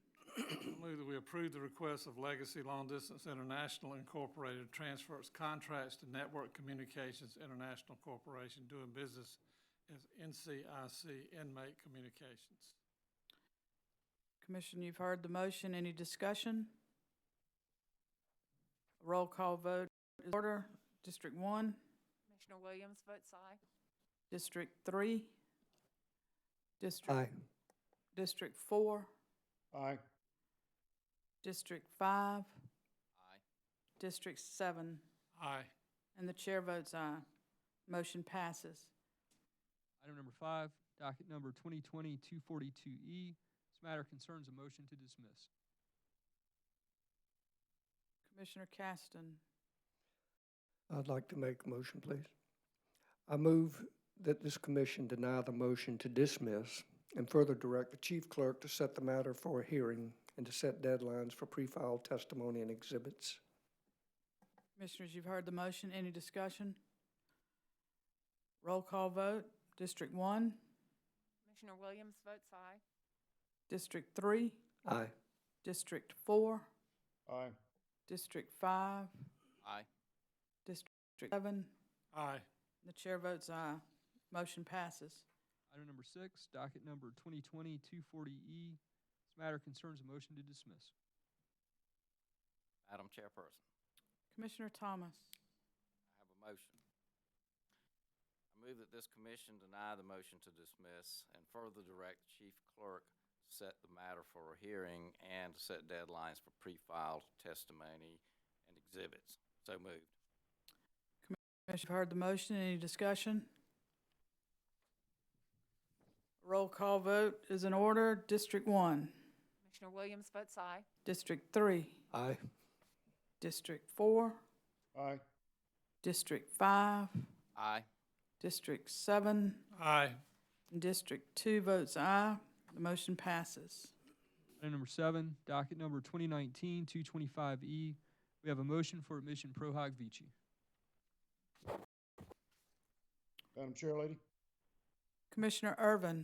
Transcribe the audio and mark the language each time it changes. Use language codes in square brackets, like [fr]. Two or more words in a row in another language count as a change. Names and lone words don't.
[en] I move that we approve the request of Legacy Long Distance International Incorporated to transfer its contracts to Network Communications International Corporation doing business as NCIC Inmate Communications. Commissioner, you've heard the motion. Any discussion? Roll call vote is in order. District 1, Commissioner Williams votes aye. District 3, Aye. District 4, Aye. District 5, Aye. District 7, Aye. and the chair votes aye. Motion passes. Item number 5, docket number 2020-242E. This matter concerns a motion to dismiss. Commissioner Caston, I'd like to make a motion, please. I move that this commission deny the motion to dismiss and further direct the chief clerk to set the matter for a hearing and to set deadlines for pre-filed testimony and exhibits. Commissioners, you've heard the motion. Any discussion? Roll call vote. District 1, Commissioner Williams votes aye. District 3, Aye. District 4, Aye. District 5, Aye. District 7. Aye. The chair votes aye. Motion passes. Item number 6, docket number 2020-240E. This matter concerns a motion to dismiss. Madam Chairperson, Commissioner Thomas, I have a motion. I move that this commission deny the motion to dismiss and further direct the chief clerk to set the matter for a hearing and to set deadlines for pre-filed testimony and exhibits. So moved. Commissioner, you've heard the motion. Any discussion? Roll call vote is in order. District 1, Commissioner Williams votes aye. District 3, Aye. District 4, Aye. District 5, Aye. District 7, Aye. and District 2 votes aye. The motion passes. Item number 7, docket number 2019-225E. We have a motion for admission [la] pro hoc vici. [en] Madam Chair Lady, Commissioner Irvin,